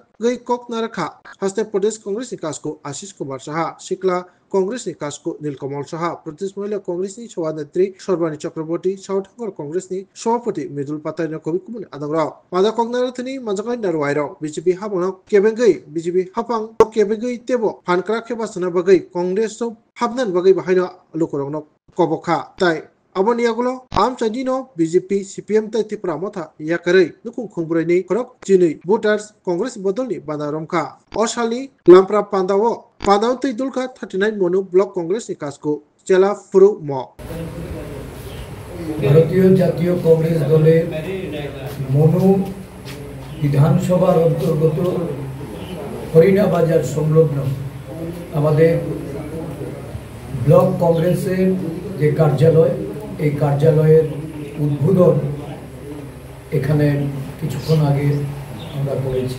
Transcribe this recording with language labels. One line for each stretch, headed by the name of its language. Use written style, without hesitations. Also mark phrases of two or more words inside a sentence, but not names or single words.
Kok Borok: गै ककनारखा हस्ते प्रदेश कांग्रेस नि कासको आशीष कुमार साहा सिकला कांग्रेस नि कासको नीलकमल साहा प्रदेश महिला कांग्रेस नि सभानेत्री सर्बानी चक्रवर्ती साउथ हंगर कांग्रेस नि सभापति मृदुल पाताई कवि कुमन आदंगरा मादा ककनार थानी मानजाकाय नारवाई रो बीजेपी हाबानक केबेंगै बीजेपी हाफां केबेंगै तेबो फानक्रा खेबासना बगै कांग्रेस हाबनान बगै बाहायनो लोकरंनो कबखा ताई abon yagulo am chadino BJP CPM tai Tripura motha yakarei nukung khungbrani khorok chini voters Congress bodolni banaromka oshali lampra pandaw tai dulka 39 monu block Congress ni kasko chela furu mo
Bangla: ভারতীয় জাতীয় কংগ্রেস দলের মনু বিধানসভার অন্তর্গত হরিণা বাজার সংলগ্ন আমাদের ব্লক কংগ্রেসের যে কার্যালয় এই কার্যালয়ের উদ্বোধন এখানে কিছুক্ষণ আগে আমরা করেছি।